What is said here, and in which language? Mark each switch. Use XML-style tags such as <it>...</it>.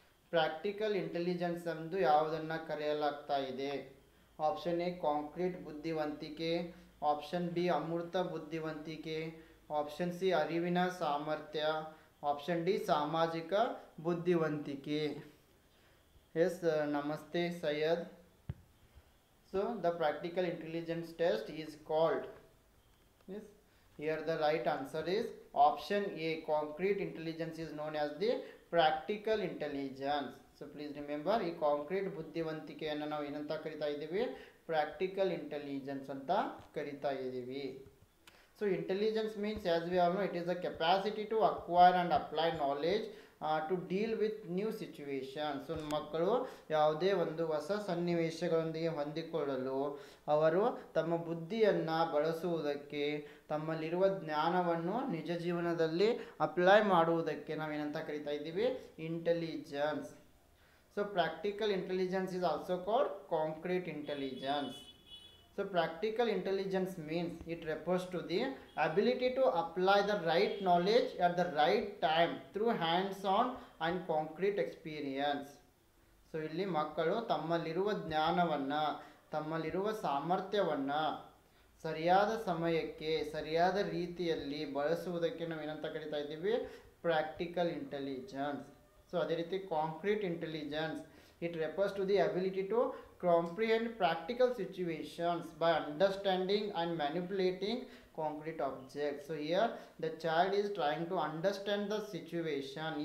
<kn>Practical intelligence ಎಂದು ಯಾವುದನ್ನು ಕರೆಯಲಾಗ್ತಾ ಇದೆ? ಆಪ್ಷನ್ ಎ ಕಾಂಕ್ರೀಟ್ ಬುದ್ಧಿವಂತಿಕೆ, ಆಪ್ಷನ್ ಬಿ ಅಮೂರ್ತ ಬುದ್ಧಿವಂತಿಕೆ, ಆಪ್ಷನ್ ಸಿ ಅರಿವಿನ ಸಾಮರ್ಥ್ಯ, ಆಪ್ಷನ್ ಡಿ ಸಾಮಾಜಿಕ ಬುದ್ಧಿವಂತಿಕೆ. ಎಸ್, ನಮಸ್ತೆ Syed.</kn> <en>So the practical intelligence test is called, yes, here the right answer is option A concrete intelligence is known as the practical intelligence. So please remember,</en> <kn>ಈ concrete ಬುದ್ಧಿವಂತಿಕೆಯನ್ನು ನಾವು ಏನಂತ ಕರಿತಾ ಇದ್ದೀವಿ? ಪ್ರಾಕ್ಟಿಕಲ್ ಇಂಟೆಲಿಜೆನ್ಸ್ ಅಂತ ಕರಿತಾ ಇದ್ದೀವಿ.</kn> <en>So intelligence means, as we all know, it is the capacity to acquire and apply knowledge to deal with new situations.</en> <kn>So ಮಕ್ಕಳು ಯಾವುದೇ ಒಂದು ಹೊಸ ಸನ್ನಿವೇಶಗಳೊಂದಿಗೆ ಹೊಂದಿಕೊಳ್ಳಲು ಅವರು ತಮ್ಮ ಬುದ್ಧಿಯನ್ನು ಬಳಸುವುದಕ್ಕೆ, ತಮ್ಮಲ್ಲಿರುವ ಜ್ಞಾನವನ್ನು ನಿಜ ಜೀವನದಲ್ಲಿ ಅಪ್ಲೈ ಮಾಡುವುದಕ್ಕೆ ನಾವೇನಂತ ಕರಿತಾ ಇದ್ದೀವಿ?</kn> <en>Intelligence. So practical intelligence is also called concrete intelligence. So practical intelligence means it refers to the ability to apply the right knowledge at the right time through hands-on and concrete experience.</en> <kn>So ಇಲ್ಲಿ ಮಕ್ಕಳು ತಮ್ಮಲ್ಲಿರುವ ಜ್ಞಾನವನ್ನು, ತಮ್ಮಲ್ಲಿರುವ ಸಾಮರ್ಥ್ಯವನ್ನು ಸರಿಯಾದ ಸಮಯಕ್ಕೆ ಸರಿಯಾದ ರೀತಿಯಲ್ಲಿ ಬಳಸುವುದಕ್ಕೆ ನಾವು ಏನಂತ ಕರಿತಾ ಇದ್ದೀವಿ?</kn> <en>Practical intelligence. So</en> <kn>ಅದೇ ರೀತಿ</kn> <en>Concrete intelligence, it refers to the ability to comprehend practical situations by understanding and manipulating concrete objects. So here the child is trying to understand the situation.</en>